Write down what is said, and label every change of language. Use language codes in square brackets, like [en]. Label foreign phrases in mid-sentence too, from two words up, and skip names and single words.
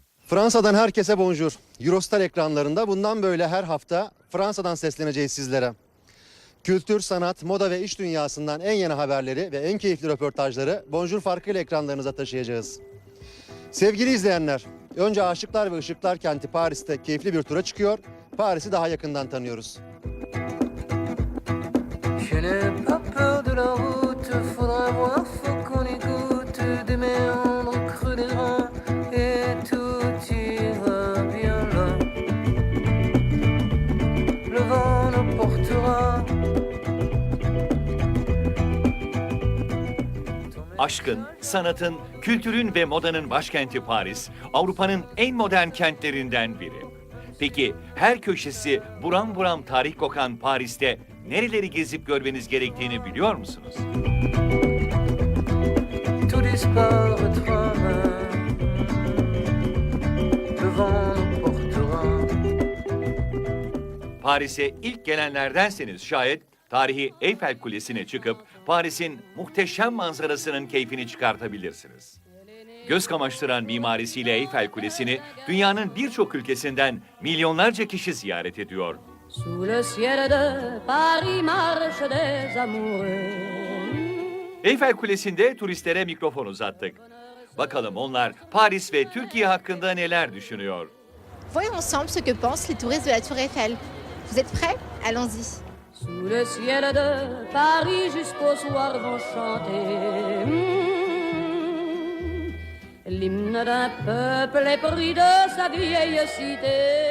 [tr] Fransa'dan herkese bonjour. Eurostar ekranlarında bundan böyle her hafta Fransa'dan sesleneceğiz sizlere. Kültür, sanat, moda ve iş dünyasından en yeni haberleri ve en keyifli röportajları Bonjour farkıyla ekranlarınıza taşıyacağız. Sevgili izleyenler, önce Aşıklar ve Işıklar kenti Paris'te keyifli bir tura çıkıyor. Paris'i daha yakından tanıyoruz. [fr] Je n'ai pas peur de la route, faudra voir, faut qu'on écoute des méandres creux des reins et tout ira bien là. Le vent nous portera. [tr] Aşkın, sanatın, kültürün ve modanın başkenti Paris, Avrupa'nın en modern kentlerinden biri. Peki her köşesi buram buram tarih kokan Paris'te nereleri gezip görmeniz gerektiğini biliyor musunuz? [fr] Tout disparaîtra, le vent nous portera. [tr] Paris'e ilk gelenlerdenseniz şayet tarihi Eyfel Kulesi'ne çıkıp Paris'in muhteşem manzarasının keyfini çıkartabilirsiniz. Göz kamaştıran mimarisiyle Eyfel Kulesi'ni dünyanın birçok ülkesinden milyonlarca kişi ziyaret ediyor. [fr] Sous le ciel de Paris marchent des amoureux. [tr] Eyfel Kulesi'nde turistlere mikrofon uzattık. Bakalım onlar Paris ve Türkiye hakkında neler düşünüyor? [fr] Voyons ensemble ce que pensent les touristes de la Tour Eiffel. Vous êtes prêts? Allons-y. Sous le ciel de Paris jusqu'au soir vont chanter l'hymne d'un peuple épris de sa vieille cité.